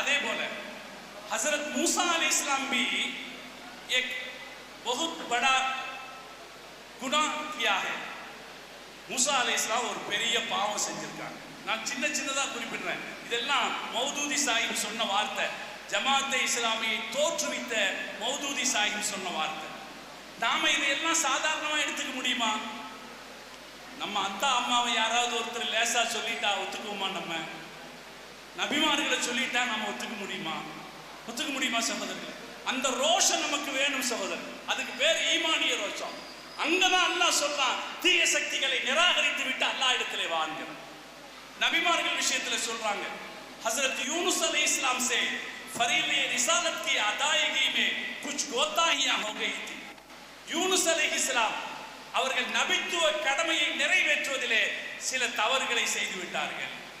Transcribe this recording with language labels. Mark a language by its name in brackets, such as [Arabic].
[Tamil] அதே போல [Hindi] हजरत मूसा अलैहिस्सलाम भी एक बहुत बड़ा गुनाह किया है. [Tamil] மூசா அலைஹிஸ்ஸலாம் ஒரு பெரிய பாவம் செஞ்சிருக்காங்க. நான் சின்னதா குறிப்பிடுறேன். இதெல்லாம் மௌதூதி சாஹிப் சொன்ன வார்த்தை. ஜமாத்தே இஸ்லாமியை தோற்றுவித்த மௌதூதி சாஹிப் சொன்ன வார்த்தை. நாம இதையெல்லாம் சாதாரணமா எடுத்துக்க முடியுமா? நம்ம அத்தா அம்மாவை யாராவது ஒருத்தர் லேசா சொல்லிட்டா ஒத்துக்குவோமா? நம்ம நபிமார்களை சொல்லிட்டா நம்ம ஒத்துக்க முடியுமா? ஒத்துக்க முடியுமா சகோதரர்கள்? அந்த ரோஷம் நமக்கு வேணும் சகோதரர். அதுக்கு பேர் ஈமானிய ரோஷம். அங்கதான் அல்லாஹ் சொல்றான், தீய சக்திகளை நிராகரித்து விட்டு அல்லாஹ் இடத்திலே வாங்குறான். நபிமார்கள் விஷயத்துல சொல்றாங்க, [Hindi] हजरत यूनुस अलैहिस्सलाम से फरीले रिसालत की अदायगी में कुछ कोताहियां हो गई थी. [Tamil] யூனுஸ் அலைஹிஸ்ஸலாம் அவர்கள் நபித்துவ கடமையை நிறைவேற்றுவதிலே சில தவறுகளை செய்து விட்டார்கள்.